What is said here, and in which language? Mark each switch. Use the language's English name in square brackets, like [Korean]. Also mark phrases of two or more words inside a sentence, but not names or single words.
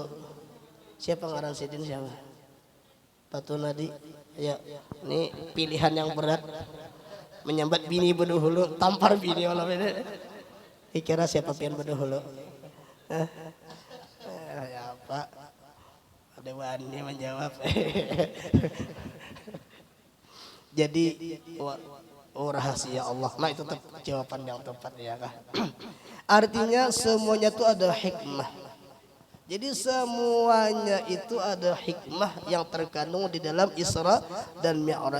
[Banjar] Siapa ngaran Sidin siapa? Patu Nadi. Ya, ini pilihan yang berat. Menyambat bini badahulu, tampar bini malam ini. Kira siapa pian berdahulu? Ya Pak, ada wani menjawab. [Indonesian] Jadi rahasia Allah. Nah itu jawaban yang tepat ya kah? Artinya semuanya itu ada hikmah. Jadi semuanya itu ada hikmah yang terkandung di dalam Isra dan Mi'raj.